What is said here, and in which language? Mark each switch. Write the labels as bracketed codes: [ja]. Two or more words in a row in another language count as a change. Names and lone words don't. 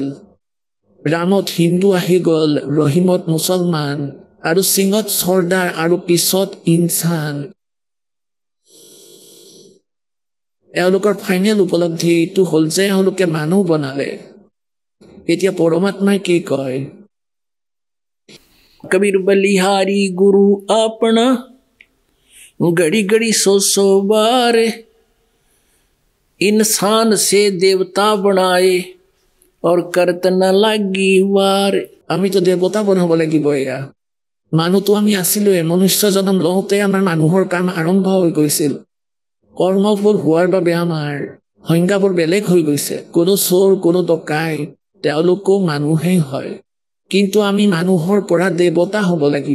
[as] ৰামত হিন্দু আহি গ'ল, ৰহিমত মুছলমান আৰু সিঙত চৰ্দাৰ আৰু পিছত ইনচান। এওঁলোকৰ ফাইনেল উপলব্ধি এইটো হ'ল যে এওঁলোকে মানুহ বনালে। এতিয়া পৰমাত্মাই কি কয়? [hi] कबीर बलिहारी गुरु अपना, घड़ी घड़ी सो बारे, इंसान से देवता बनाए और करत न लागी वार। [as] আমিতো দেৱতা বনাব লাগিব। এয়া মানুহটো আমি আছিলোৱে, মনুষ্য জন্ম লওঁতে আমাৰ মানুহৰ কাম আৰম্ভ হৈ গৈছিল। কৰ্মবোৰ হোৱাৰ বাবে আমাৰ সংজ্ঞাবোৰ বেলেগ হৈ গৈছে। কোনো চোৰ, কোনো ডকাইত, তেওঁলোকো মানুহেই হয়। কিন্তু আমি মানুহৰ পৰা দেৱতা হ'ব লাগিব।